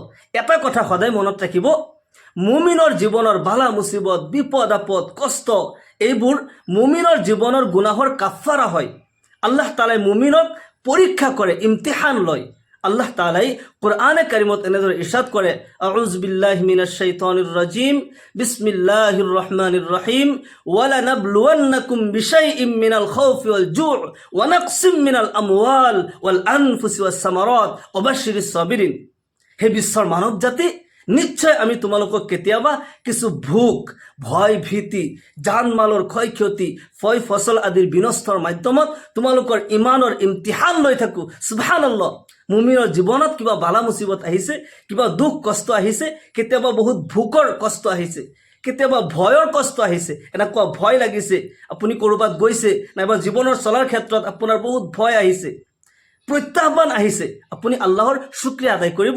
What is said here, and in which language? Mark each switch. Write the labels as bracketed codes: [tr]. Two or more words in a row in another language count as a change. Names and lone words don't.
[as] এটা কথা সদায় মনত ৰাখিব, মুমিনৰ জীৱনৰ বালা মুসিবত, বিপদ আপদ, কষ্ট, এইবোৰ মুমিনৰ জীৱনৰ গুনাহৰ কাফাৰা হয়। আল্লাহ তাআলাই মুমিনক পৰীক্ষা কৰে, ইমতিহান লয়। আল্লাহ তাআলাই কোরআনে কারিমত এনেদৰে ইরশাদ কৰে, [ar] أعوذ بالله من الشيطان الرجيم بسم الله الرحمن الرحيم ولنبلونكم بشيء من الخوف والجوع ونقص من الأموال والأنفس والثمرات وبشر الصابرين. [as] হে বিশ্বৰ মানৱ জাতি, নিশ্চয় আমি তোমালোকক কেতিয়াবা কিছু ভোক, ভয়, ভীতি, জান মালৰ ক্ষয় ক্ষতি, ফয় ফচল আদিৰ বিনষ্টৰ মাধ্যমত তোমালোকৰ ইমানৰ ইমতিহান লৈ থাকোঁ। সুবহানাল্লাহ। মুমিনৰ জীৱনত কিবা বালা মুসিবত আহিছে, কিবা দুখ কষ্ট আহিছে, কেতিয়াবা বহুত ভোকৰ কষ্ট আহিছে, কেতিয়াবা ভয়ৰ কষ্ট আহিছে, এনেকুৱা ভয় লাগিছে, আপুনি ক'ৰবাত গৈছে, নাইবা জীৱনৰ চলাৰ ক্ষেত্ৰত আপোনাৰ বহুত ভয় আহিছে, প্ৰত্যাহ্বান আহিছে, আপুনি আল্লাহৰ শুক্ৰিয়া আদায় কৰিব।